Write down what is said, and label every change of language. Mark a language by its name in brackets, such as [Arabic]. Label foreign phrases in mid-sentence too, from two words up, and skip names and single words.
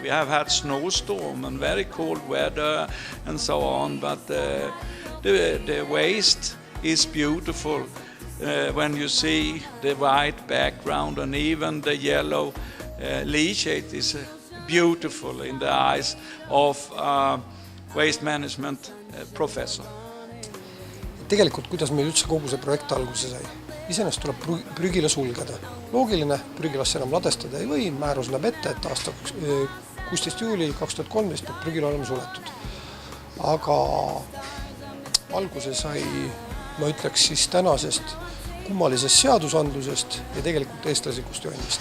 [English] We have had snowstorm and very cold weather and so on, but the waste is beautiful when you see the white background, and even the yellow leachate is beautiful in the eyes of waste management professor. [Estonian] Tegelikult, kuidas meil üldse kogu see projekt alguse sai? Iseenesest tuleb prügila sulgeda. Loogiline, prügilasse enam ladestada ei või, määrus näeb ette, et aasta 16. juuli 2013 peab prügila olema suletud. Aga alguse sai, ma ütleks siis tänasest kummalisest seadusandlusest ja tegelikult eestlaslikust joonnist.